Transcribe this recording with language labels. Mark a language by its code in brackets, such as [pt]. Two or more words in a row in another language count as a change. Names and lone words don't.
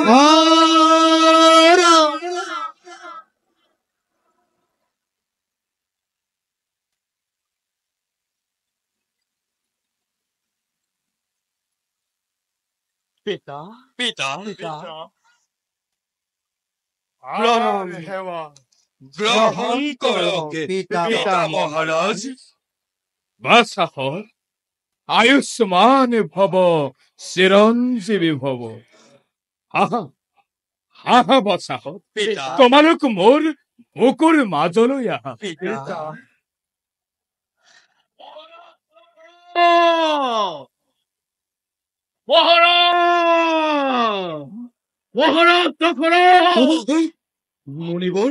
[as] পিতা পিতা পিতা প্ৰণাম সেৱা গ্রহণ করো পিতা মহারাজ। [sa] বাসাহত আয়ুষ্মান ভব চিৰঞ্জীৱী ভব। হাহা হাহা বাসাহত [as] পিতা তোমালোক মোৰ বুকুৰ মাজলৈ আহা। পিতা মুনিবৰ